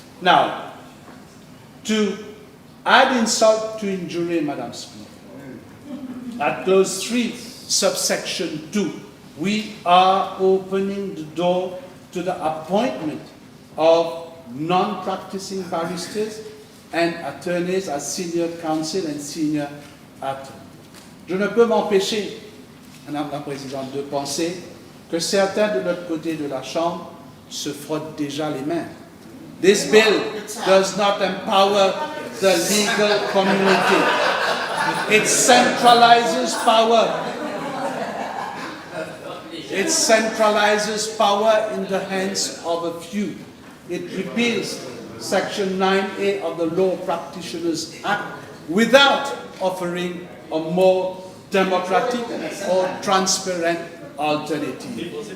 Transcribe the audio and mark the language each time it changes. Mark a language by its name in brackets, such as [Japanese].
[English] Now, to add insult to injury, Madam Speaker, at clause 3, subsection 2, we are opening the door to the appointment of non-practicing barristers and attorneys as senior counsel and senior attorney. [French] Je ne peux m'empêcher, Madame la Présidente, de penser que certains de notre côté de la Chambre se frottent déjà les mains. [English] This bill does not empower the legal community. It centralizes power. It centralizes power in the hands of a few. It repeals Section 9A of the Law Practitioners Act without offering a more democratic or transparent alternative.